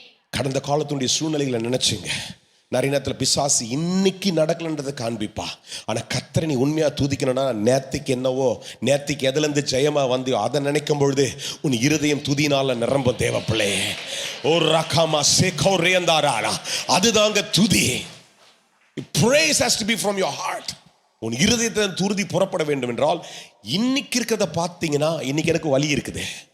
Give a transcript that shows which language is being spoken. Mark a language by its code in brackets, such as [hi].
[ta] கடந்த காலத்துடைய சூழ்நிலைகளை நினைச்சுங்க. நிறைய நேரத்தில் பிசாசு இன்னைக்கு நடக்கலன்றதை காண்பிப்பா. ஆனா கர்த்தரை நீ உண்மையா தூதிக்கணும்னா, நேத்திக்கு என்னவோ, நேத்திக்கு எதுல இருந்து ஜெயமா வந்தியோ அதை நினைக்கும் பொழுது உன் இருதயம் துதினால நிரம்பும். தேவ பிள்ளை, ஒரு ரகமா சேகோ ரேந்தாரா, அதுதாங்க துதி. [en] Praise has to be from your heart. [ta] உன் இருதயத்தின் துருதி புறப்பட வேண்டும் என்றால், இன்னைக்கு இருக்கிறத பார்த்தீங்கன்னா, இன்னைக்கு எனக்கு வலி இருக்குது.